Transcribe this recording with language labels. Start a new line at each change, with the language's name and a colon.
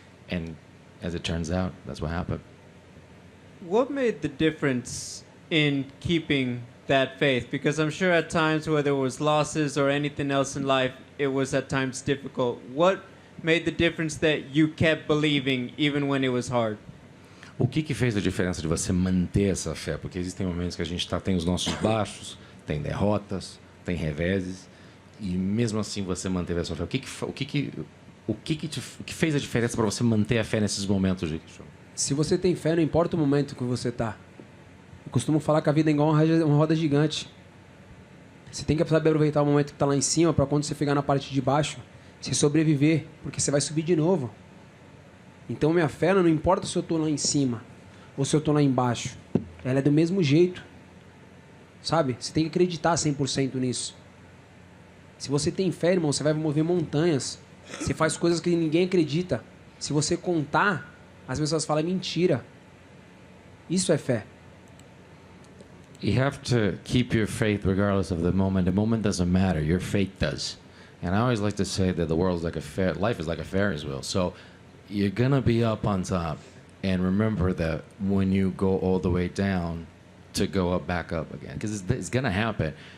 English: And as it turns out, that's what happened. What made the difference in keeping that faith? Because I'm sure at times, whether it was losses or anything else in life, it was at times difficult. What made the difference that you kept believing even when it was hard?
Portuguese: O que fez a diferença de você manter essa fé? Porque existem momentos que a gente tem os nossos baixos, tem derrotas, tem reveses, e mesmo assim você manteve essa fé. O que fez a diferença para você manter a fé nesses momentos, Rick? Se você tem fé, não importa o momento que você tá. Eu costumo falar que a vida é igual uma roda gigante. Você tem que saber aproveitar o momento que está lá em cima para quando você chegar na parte de baixo, você sobreviver, porque você vai subir de novo. Então minha fé não importa se eu estou lá em cima ou se eu estou lá embaixo. Ela é do mesmo jeito. Sabe? Você tem que acreditar 100% nisso. Se você tem fé, irmão, você vai mover montanhas. Você faz coisas que ninguém acredita. Se você contar, as pessoas falam mentira. Isso é fé.
English: You have to keep your faith regardless of the moment. The moment doesn't matter. Your faith does. And I always like to say that the world's like life is like a Ferris wheel. So you're gonna be up on top, and remember that when you go all the way down, to go up, back up again, because it's gonna happen.